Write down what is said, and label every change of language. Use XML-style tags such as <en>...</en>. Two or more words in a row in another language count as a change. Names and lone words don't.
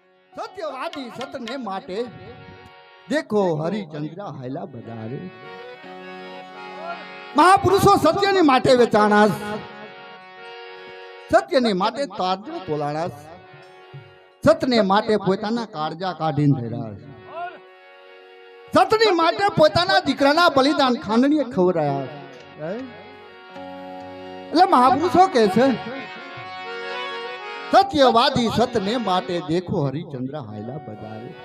<gu>સત્યવાદી સતને માટે દેખો હરિચંદ્ર હાયલા બજારે મહાપુરુષો સત્યને માટે વેચાણાસ સત્યને માટે तारજો તોલાણાસ સતને માટે પોતાના કાળજા કાઢીને ધર્યા સતની માટે પોતાના દીકરાના બલિદાન ખાંડણીએ ખવરાયા એટલે મહાપુરુષો કહે છે સત્યવાદી સતને માટે દેખો હરિચંદ્ર હાયલા બજારે</gu>